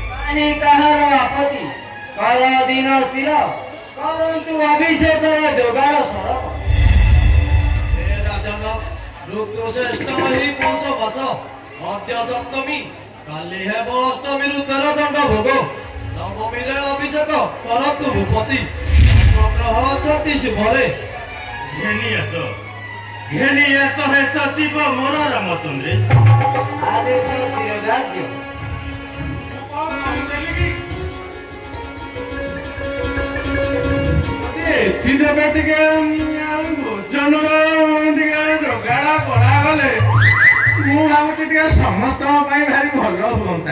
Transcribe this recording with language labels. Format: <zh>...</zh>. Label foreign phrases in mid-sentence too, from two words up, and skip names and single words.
<or>ଆଣି କାହାର ଆପତ୍ତି କର ଦିନ ସ୍ଥିର କରନ୍ତୁ ଅଭିଷେକର ଯୋଗାଡ଼ ସରଳ। ହେ ରାଜନ ଋତୁଶ୍ରେଷ୍ଠ ହି ପୁରୁଷ ବସ ଅଦ୍ୟ ସପ୍ତମୀ କାଲି ହେବ ଅଷ୍ଟମୀ ତେର ଦଣ୍ଡ ଭୋଗ ନବମୀ ଅଭିଷେକ କରତୁ ଭୂପତି ଗ୍ରହ ଅଛତି ଶୁଭରେ। ଘେନି ଆସ ହେ ସଚିବ ମୋର ରାମଚନ୍ଦ୍ରେ। ଆଦେଶ ଶିରୋଧାର୍ଯ୍ୟ। ଏଥି ଯୋଗେ ଟିକେ ଭୋଜନର ଟିକେ ଯୋଗାଡ଼ କରାଗଲେ ମୁଁ ଭାବୁଛି ଟିକେ ସମସ୍ତଙ୍କ ପାଇଁ ଭାରି ଭଲ ହୁଅନ୍ତା।</or>